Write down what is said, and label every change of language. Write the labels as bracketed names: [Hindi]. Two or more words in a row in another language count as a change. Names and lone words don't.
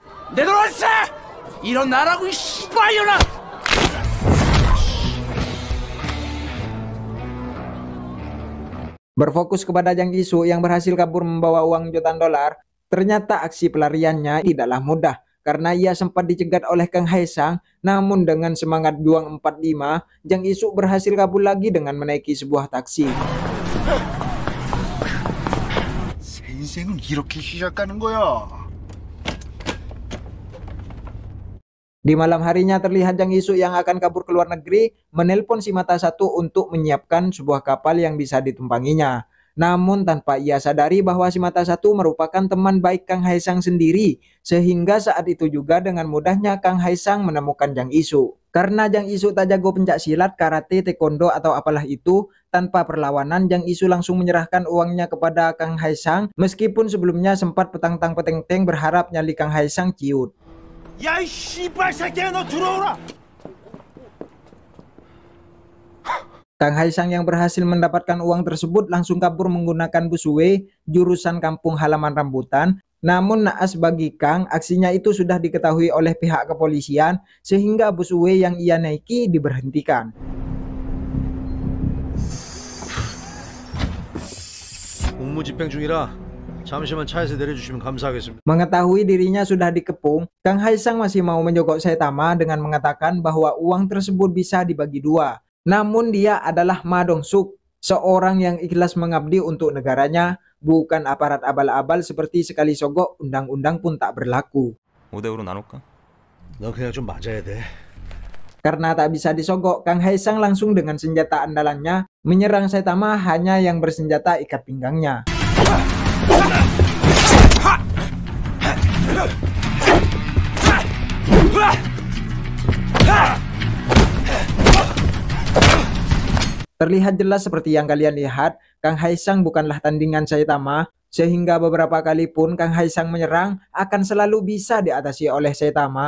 [Indonesian] Berfokus kepada Jang Isu yang berhasil kabur membawa uang jutaan dolar, ternyata aksi pelariannya tidaklah mudah karena ia sempat dicegat oleh Kang Haesang. Namun dengan semangat juang 45, Jang Isu berhasil kabur lagi dengan menaiki sebuah taksi. [Korean] 인생은 이렇게 시작하는 거야. [Indonesian] Di malam harinya terlihat Jang Isu yang akan kabur ke luar negeri menelpon si mata satu untuk menyiapkan sebuah kapal yang bisa ditumpanginya. Namun tanpa ia sadari bahwa si mata satu merupakan teman baik Kang Haesang sendiri, sehingga saat itu juga dengan mudahnya Kang Haesang menemukan Jang Isu. Karena Jang Isu tak jago pencak silat, karate, taekwondo atau apalah itu, tanpa perlawanan Jang Isu langsung menyerahkan uangnya kepada Kang Haesang, meskipun sebelumnya sempat petang-tang peteng-teng berharap nyali Kang Haesang ciut. [Korean] 야, 이 씨발 새끼야, 너 들어오라. [Indonesian] Kang Haesang yang berhasil mendapatkan uang tersebut langsung kabur menggunakan busway jurusan kampung halaman rambutan. Namun naas bagi Kang, aksinya itu sudah diketahui oleh pihak kepolisian sehingga busway yang ia naiki diberhentikan. [Korean] 공무집행 중이라 잠시만 차에서 내려주시면 감사하겠습니다. [Indonesian] Mengetahui dirinya sudah dikepung, Kang Haesang masih mau menyogok Saitama dengan mengatakan bahwa uang tersebut bisa dibagi dua. Namun dia adalah Ma Dong-suk, seorang yang ikhlas mengabdi untuk negaranya, bukan aparat abal-abal seperti sekali sogok undang-undang pun tak berlaku. [Korean] 5대5로 나눌까? 너 그냥 좀 맞아야 돼. [Indonesian] Karena tak bisa disogok, Kang Haesang langsung dengan senjata andalannya menyerang Saitama hanya yang bersenjata ikat pinggangnya. Terlihat jelas seperti yang kalian lihat, Kang Haesang bukanlah tandingan Saitama, sehingga beberapa kali pun Kang Haesang menyerang akan selalu bisa diatasi oleh Saitama.